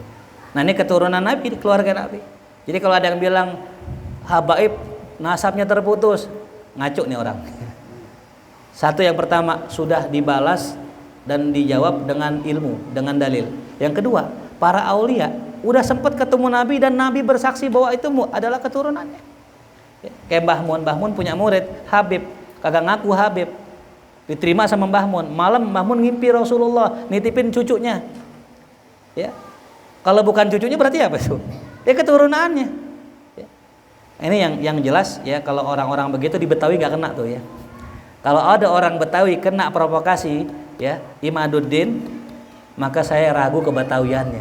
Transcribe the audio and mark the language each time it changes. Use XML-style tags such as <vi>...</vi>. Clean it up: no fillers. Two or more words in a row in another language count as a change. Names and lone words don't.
<id>Nah, ini keturunan Nabi, keluarga Nabi. Jadi kalau ada yang bilang habaib nasabnya terputus, ngaco nih orang. Satu, yang pertama sudah dibalas dan dijawab dengan ilmu, dengan dalil. Yang kedua, para aulia udah sempat ketemu Nabi dan Nabi bersaksi bahwa itu adalah keturunannya. Kayak Mbah Mun punya murid Habib, kagak ngaku Habib. Diterima sama Mbah Mun. Malam Mbah Mun ngimpi Rasulullah nitipin cucunya. Ya. Kalau bukan cucunya berarti apa itu? Ya keturunannya. Ya. Ini yang jelas ya, kalau orang-orang begitu di Betawi nggak kena tuh ya. Kalau ada orang Betawi kena provokasi ya, Imaduddin, maka saya ragu kebetawiannya.</id>